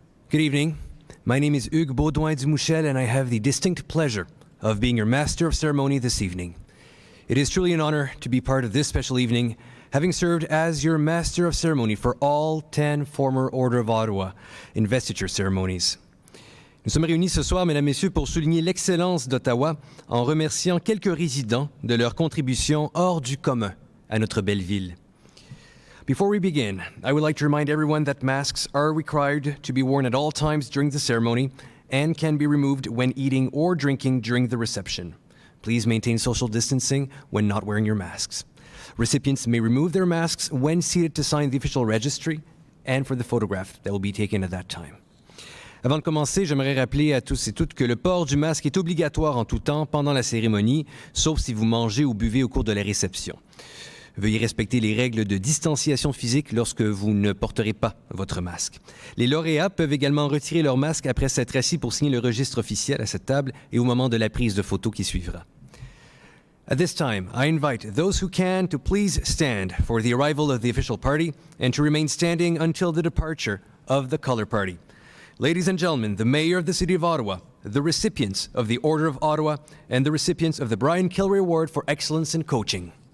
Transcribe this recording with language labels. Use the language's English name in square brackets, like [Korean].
[English] Good evening. My name is Hugues Baudouin-Dumouchel, and I have the distinct pleasure of being your Master of Ceremony this evening. It is truly an honor to be part of this special evening, having served as your Master of Ceremony for all 10 former Order of Ottawa investiture ceremonies. [French] Nous sommes réunis ce soir, mesdames, messieurs, pour souligner l'excellence d'Ottawa en remerciant quelques résidents de leur contribution hors du commun à notre belle ville. [English] Before we begin, I would like to remind everyone that masks are required to be worn at all times during the ceremony and can be removed when eating or drinking during the reception. Please maintain social distancing when not wearing your masks. Recipients may remove their masks when seated to sign the official registry and for the photograph that will be taken at that time. [French] Avant de commencer, j'aimerais rappeler à tous et toutes que le port du masque est obligatoire en tout temps pendant la cérémonie, sauf si vous mangez ou buvez au cours de la réception. Veuillez respecter les règles de distanciation physique lorsque vous ne porterez pas votre masque. Les lauréats peuvent également retirer leur masque après s'être assis pour signer le registre officiel à cette table et au moment de la prise de photo qui suivra. [English] At this time, I invite those who can to please stand for the arrival of the official party and to remain standing until the departure of the color party. Ladies and gentlemen, the Mayor of the City of Ottawa, the recipients of the Order of Ottawa, and the recipients of the Brian Kilray Award for Excellence in Coaching.